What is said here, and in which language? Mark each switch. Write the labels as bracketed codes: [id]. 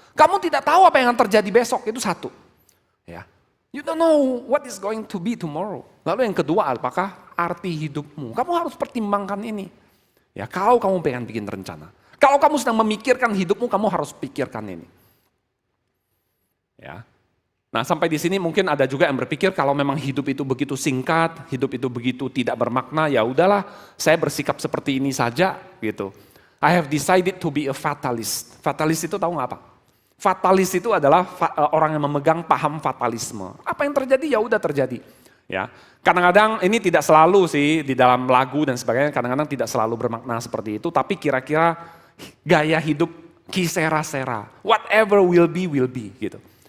[id] Kamu tidak tahu apa yang akan terjadi besok, itu satu. Ya. [en] You don't know what is going to be tomorrow. [id] Lalu yang kedua, apakah arti hidupmu? Kamu harus pertimbangkan ini. Ya, kalau kamu pengen bikin rencana. Kalau kamu sedang memikirkan hidupmu, kamu harus pikirkan ini. Ya. Nah, sampai di sini mungkin ada juga yang berpikir kalau memang hidup itu begitu singkat, hidup itu begitu tidak bermakna, ya udahlah, saya bersikap seperti ini saja gitu. [en] I have decided to be a fatalist. [id] Fatalist itu tahu nggak apa? Fatalis itu adalah orang yang memegang paham fatalisme. Apa yang terjadi ya udah terjadi. Ya, kadang-kadang ini tidak selalu sih di dalam lagu dan sebagainya, kadang-kadang tidak selalu bermakna seperti itu, tapi kira-kira gaya hidup kisera-sera, [en] whatever will be [id] gitu.